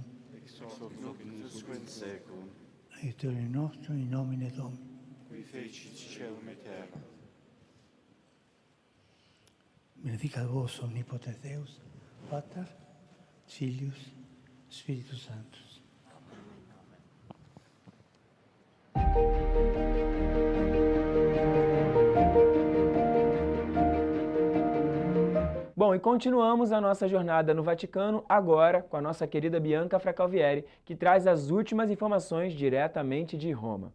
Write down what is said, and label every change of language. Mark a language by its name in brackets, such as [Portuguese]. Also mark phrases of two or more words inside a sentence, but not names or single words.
[Latin] Ex hoc nunc in seculum, Aiutore nostro in nomine Domini. qui fecit caelum et terra. Benedicat vos omnipotens Deus, Pater, Filius, Spiritus Sanctus. [Portuguese] Bom, e continuamos a nossa jornada no Vaticano, agora com a nossa querida Bianca Fracalvieri, que traz as últimas informações diretamente de Roma.